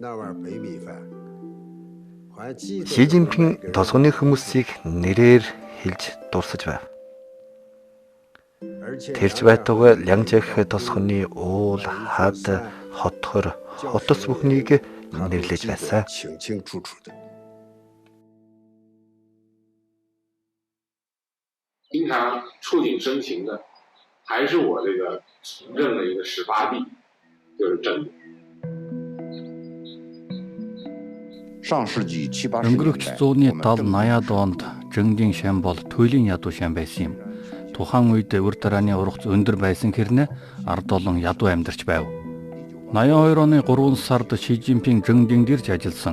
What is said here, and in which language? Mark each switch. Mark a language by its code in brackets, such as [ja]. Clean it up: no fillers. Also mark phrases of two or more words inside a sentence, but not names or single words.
[mn] Ши Жинпин тосгоны хүмүүсийг нэрээр хэлж дурсаж байв. Тэрч байтугай Лянжихэ тосгоны уул, хад, хотхор, хотос бүхнийг нэрлэж байсан. [zh] 经常触景生情的，还是我这个从政的一个始发地，就是正定。 [mn] Өнгөрөх зууны 70-80-аад онд Жэнгдийн шам бол туйлын ядуу шам байсан юм. Тухайн үед үр тарааны ургац өндөр байсан хэрнээ ард олон ядуу амьдарч байв. 82 оны 3 сард Ши Жинпин Жэнгдийн дэрж ажилласан.